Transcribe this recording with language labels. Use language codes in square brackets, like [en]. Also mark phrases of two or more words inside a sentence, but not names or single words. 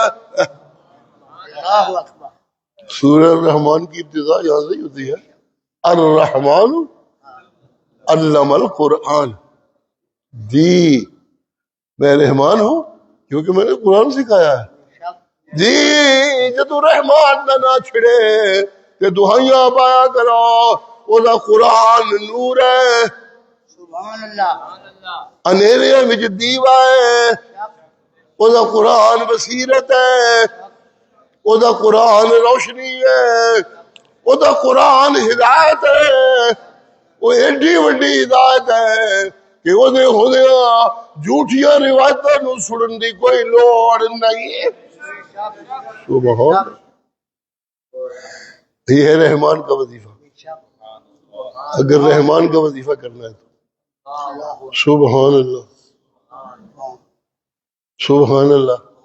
[ar] اللہ اکبر [ur] سورہ الرحمن کی ابتدا یہاں سے ہی ہوتی ہے، [ar] الرحمن علم القرآن، [ur] جی میں رحمان ہوں کیونکہ میں نے قرآن سکھایا ہے۔ [pa] جی جدو رحمان نہ چھڑے تے دعائیاں پایا کرو، وہ قرآن نور ہے، [ar] سبحان اللہ [pa] انیرے وچ دیوا ہے، وہ قرآن بصیرت ہے، وہ قرآن روشنی ہے، وہ قرآن ہدایت ہے، وہ ایڈی وڈی ہدایت ہے کہ وہ جھوٹیاں روایتاں نو سنن دی کوئی لوڑ نہیں۔ [ur] سبحان، یہ ہے رحمان کا وظیفہ۔ اگر رحمان کا وظیفہ کرنا ہے تو [ar] سبحان اللہ، سبحان اللہ۔